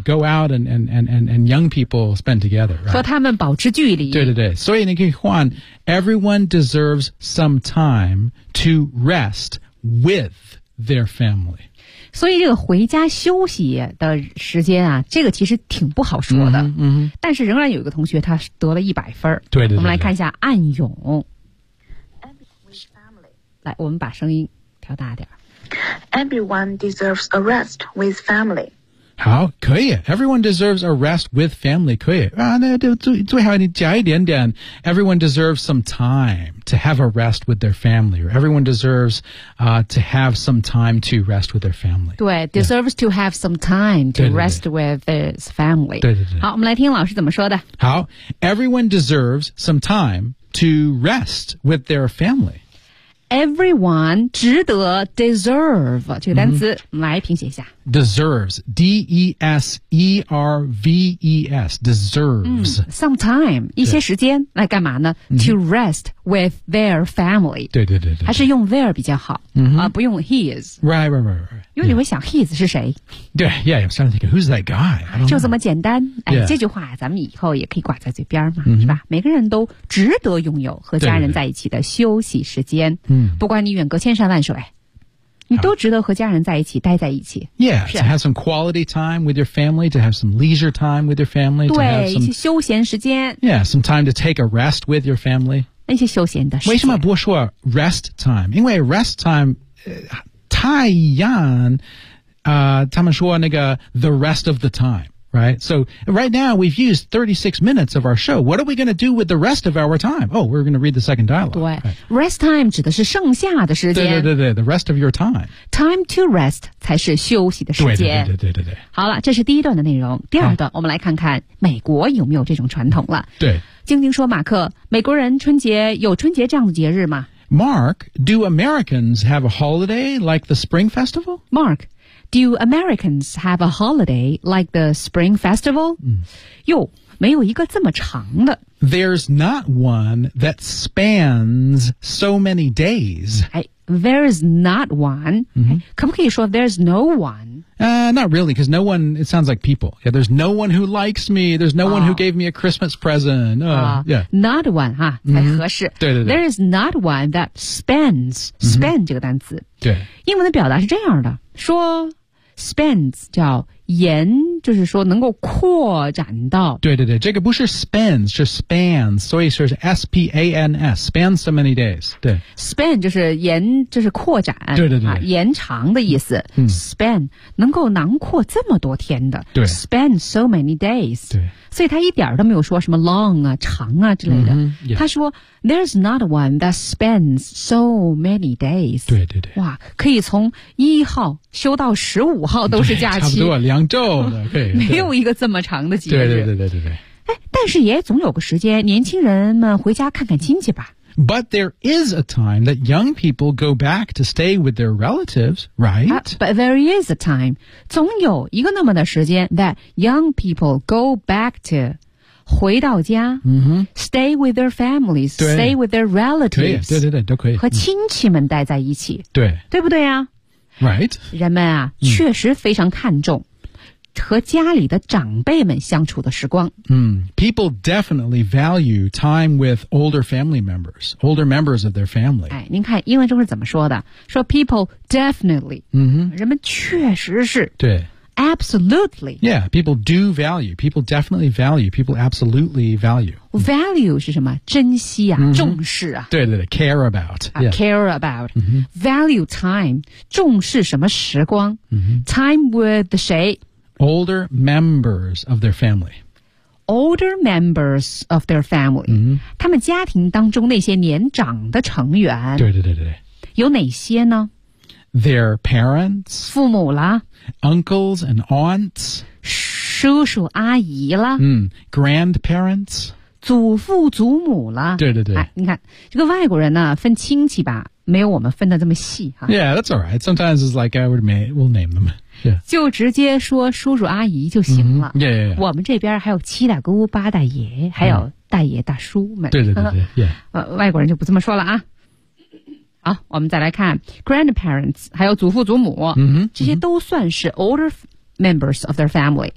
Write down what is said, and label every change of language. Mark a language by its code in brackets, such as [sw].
[en] Go out and young people spend together.、Right? [zh] 和他们保持距离。对对对，所以你可以换 [en] everyone deserves some time to rest with their family. [zh] 所以这个回家休息的时间啊，这个其实挺不好说的。嗯，但是仍然有一个同学他得了100分。对 对。我们来看一下暗涌。来，我们把声音调大点。 [en] Everyone deserves a rest with family. [zh] 好，可以。 [en] Everyone deserves a rest with family. [zh] 可以啊，那就最好你加一点点。 [en] Everyone deserves some time to have a rest with their family. Everyone deserves to have some time to rest with their family. 对 ，deserves、yeah. to have some time to [zh] 对对对 [en] rest with his family. [zh] 对对对。好，我们来听老师怎么说的。 [en] 好 ，Everyone deserves some time to rest with their family. [zh] Everyone 值得 deserve 这个单词、mm-hmm. 来拼写一下 [en] deserves D-E-S-E-R-V-E-S deserves、 [zh] mm, [en] some time [zh] 一些时间来干嘛呢、mm-hmm. [en] to rest with their family [zh] 对还是用 their 比较好、 mm-hmm. 不用 his [en] right [zh] 因为你会想 his 是谁 [en] 对 yeah I'm starting to think who's that guy [zh] 就这么简单、哎 [en] yeah. [zh] 这句话咱们以后也可以挂在嘴边嘛、 mm-hmm. 是吧每个人都值得拥有和家人在一起的休息时间对嗯，不管你远隔千山万水，你都值得和家人在一起，待在一起。 [en] Yeah, to have some quality time with your family, to have some leisure time with your family. [zh] 对， [en] to have some, [zh] 一些休闲时间。 [en] Yeah, some time to take a rest with your family. [zh] 那些休闲的时间。为什么不说 rest time? 因为 rest time,太阳，他们说那个 [en] the rest of the time. Right? So right now we've used 36 minutes of our show. What are we going to do with the rest of our time? Oh, we're going to read the second dialogue. [zh] 对、right. Rest time 指的是剩下的时间。 [en] 对 the rest of your time. [zh] Time to rest 才是休息的时间。对。好了这是第一段的内容。第二段、啊、我们来看看美国有没有这种传统了。对。晶晶说马克美国人春节有春节这样的节日吗 [en] ?Mark, do Americans have a holiday like the Spring Festival? Mark,Do Americans have a holiday like the Spring Festival? 哟、嗯， [zh] 没有一个这么长的。 [en] There's not one that spans so many days. 哎 ，there's not one.、嗯、 [zh] 可不可以说 there's no one? [en] Not really, because no one, it sounds like people. Yeah, there's no one who likes me. There's no、oh. one who gave me a Christmas present. Not one, 哈、huh? 嗯， [zh] 才合适。对。 [en] There is not one that spans,、嗯、span [zh] 这个单词。对。英文的表达是这样的。说 spans 叫延就是说能够扩展到对这个不是 spans 是 spans 所以说是 S-P-A-N-S [en] spans so many days [zh] 对 span 就是延就是扩展对、啊、延长的意思、嗯、 span 能够囊括这么多天的对 [en] span so many days [zh] 对所以他一点都没有说什么 long 啊长啊之类的、嗯、 [en] 他说 there's not one that spans so many days [zh] 对哇可以从一号休到十五号都是假期差不多两周的对没有一个这么长的节日对哎但是也总有个时间年轻人们回家看看亲戚吧 [en] But there is a time that young people go back to stay with their relatives, right?、 But there is a time [zh] 总有一个那么的时间 [en] that young people go back to [zh] 回到家、 mm-hmm. [en] stay with their families, stay with their relatives [zh] 对都可以和亲戚们待在一起对不对啊 [en] Right? [zh] 人们啊、嗯、确实非常看重和家里的长辈们相处的时光。 [en] People definitely value time with older family members, older members of their family. [zh] 哎，您看英文中是怎么说的？说 [en] people definitely, [zh] 人们确实是。对。 [en] Absolutely. Yeah, people do value. People definitely value. People absolutely value. [zh] Value 是什么？珍惜啊，重视啊。 [en] 对 care about.、Yeah. Care about.、 Mm-hmm. Value time, [zh] 重视什么时光、 mm-hmm. ？Time with 谁？ [en] Older members of their family. Older members of their family.、 Mm-hmm. [zh] 他们家庭当中那些年长的成员。对。有哪些呢 [en] ？Their parents. [zh] 父母啦。 [en] Uncles and aunts. [zh] 叔叔阿姨啦。 [en] Grandparents. [zh] 祖父祖母啦。对、哎。你看，这个外国人呢，分亲戚吧，没有我们分的这么细哈。 [en] Yeah, that's all right. Sometimes it's like I would make, we'll name them. Yeah. [zh] 就直接说叔叔阿姨就行了、 mm-hmm. yeah. 我们这边还有七大姑八大爷还有大爷大叔们对、外国人就不这么说了啊好我们再来看 grandparents 还有祖父祖母、 mm-hmm. 这些都算是 [en] older members of their family、